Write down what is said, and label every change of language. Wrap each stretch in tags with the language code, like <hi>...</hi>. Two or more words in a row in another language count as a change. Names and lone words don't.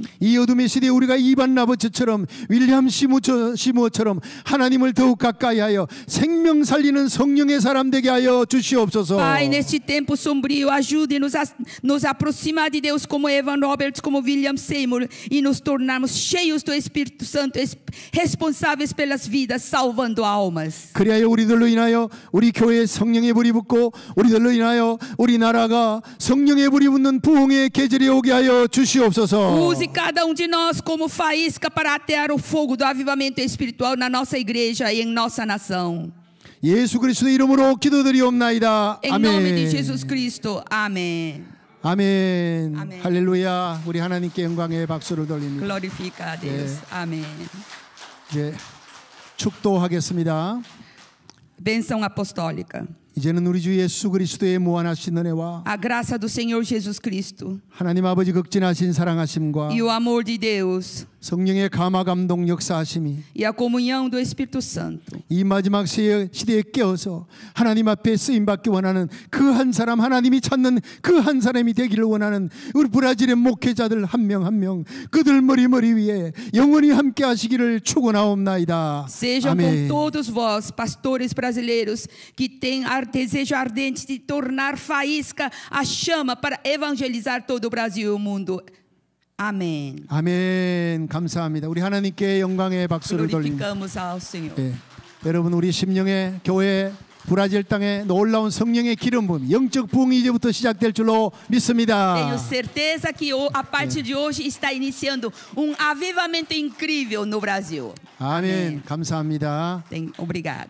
<ko>이 어둠의 시대에 우리가 이반 라버츠처럼 윌리엄 시무어처럼 하나님을 더욱 가까이 하여 생명 살리는 성령의 사람 되게 하여 주시옵소서.</ko> <pt>Pai, neste tempo sombrio, ajude-nos a nos aproximar de Deus como Evan Roberts, como William Seymour e nos tornarmos cheios do Espírito Santo, responsáveis pelas vidas, salvando almas.</pt> <ko>그리하여 우리들로 인하여 우리 교회에 성령의 불이 붙고 우리들로 인하여 우리 나라가 성령의 불이 붙는 부흥의 계절이 오게 하여 주시옵소서.</ko> <pt>Use cada de nós como faísca para atear o fogo do avivamento espiritual na nossa igreja e em nossa nação.</pt> <ko>예수 그리스도의 이름으로 기도드리옵나이다.</ko> <pt>Em nome de</pt> <ko>아멘.</ko> <pt>Jesus Cristo. Amém.</pt> <ko>아멘. 아멘. 할렐루야. 우리 하나님께 영광의 박수를 돌립니다.</ko> <pt>Glorifica a Deus. Amém.</pt> <ko>이제 축도하겠습니다.</ko> <pt>Bênção apostólica.</pt> <ko>이제는 우리 주 예수 그리스도의 무한하신 은혜와</ko> <pt>A graça do Senhor Jesus Cristo</pt> <ko>하나님 아버지 극진하신 사랑하심과</ko> <pt>e o amor de Deus</pt> <ko>성령의 감화 감동 역사하심이</ko> <pt>e a comunhão do Espírito Santo</pt> <ko>이 마지막 시대에 깨어서 하나님 앞에 쓰임받기 원하는 그 한 사람, 하나님이 찾는 그 한 사람이 되기를 원하는 우리 브라질의 목회자들 한 명 한 명 그들 머리 위에 영원히 함께 하시기를 축원하옵나이다.</ko> <pt>Sejam com</pt> <ko>아멘.</ko> <pt>todos vós, pastores brasileiros, que têm desejo ardente de tornar faísca a chama para evangelizar todo o Brasil e o mundo. Amém.</pt> <ko>아멘. 감사합니다. 우리 하나님께 영광의 박수를 돌립니다.</ko> <pt>Glorificamos ao Senhor.</pt> <ko>예. 여러분 우리 심령의 교회 브라질 땅에 놀라운 성령의 기름 부음, 영적 부흥이 이제부터 시작될 줄로 믿습니다.</ko> <pt>Tenho certeza que a partir de hoje está iniciando avivamento incrível no Brasil.</pt> <ko>아멘. 감사합니다.</ko> <pt>Obrigado.</pt>